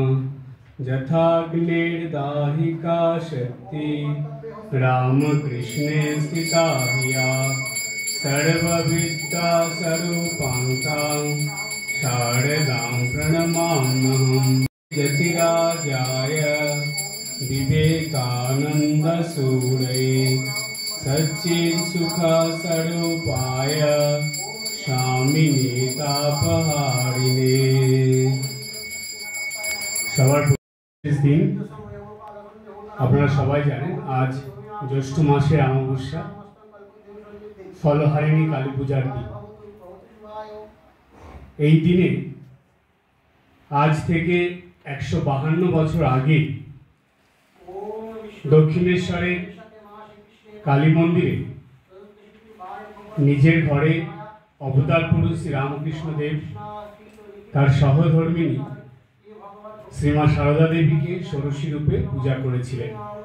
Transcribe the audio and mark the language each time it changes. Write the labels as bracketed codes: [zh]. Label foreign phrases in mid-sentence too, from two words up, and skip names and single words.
[sa] यथाग्निर्दाहिका शक्ति रामकृष्णे स्थिता हिया सर्वविद्या स्वरूपाङ्कां शारदां प्रणमाम्यहम्। यतिराजाय विवेकानन्दसूरये सच्चित्सुखस्वरूपाय स्वामिने तापहारिणे। [bn] সবার দিন আপনারা সবাই জানেন আজ জ্যৈষ্ঠ মাসের অমাবস্যা ফলহারিণী কালী পূজার দিন। এই দিনে আজ থেকে 152 বছর আগে দক্ষিণেশ্বরের কালী মন্দিরে নিজের ঘরে অবতার পুরুষ শ্রী রামকৃষ্ণ দেব তার সহধর্মিণী শ্রীমা সারদা দেবীকে ষোড়শী রূপে পূজা করেছিলেন।